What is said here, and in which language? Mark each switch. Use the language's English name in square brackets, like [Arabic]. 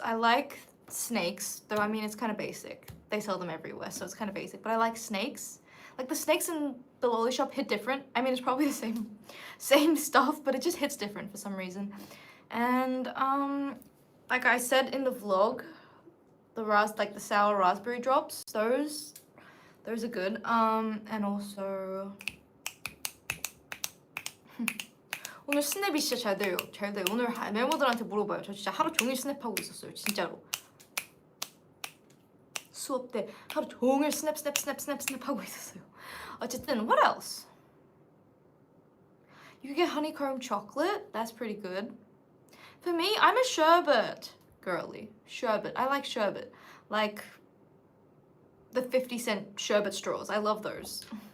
[English] I like snakes, though I mean it's kind of basic. They sell them everywhere, so it's kind of basic. But I like snakes. Like the snakes in the Loli shop hit different. I mean it's probably the same stuff, but it just hits different for some reason. And like I said in the vlog, the sour raspberry drops, those are good. And also [Korean] 오늘 스냅이 진짜 잘 돼요. 오늘 멤버들한테 물어봐요. 저 진짜 하루 종일 스냅하고 있었어요. 진짜로. 수업 때 하루 종일 스냅하고 있었어요. 어쨌든 [English] what else? You get honeycomb chocolate. That's pretty good. For me, I'm a sherbet girly. Sherbet. I like sherbet. Like the 50-cent sherbet straws. I love those.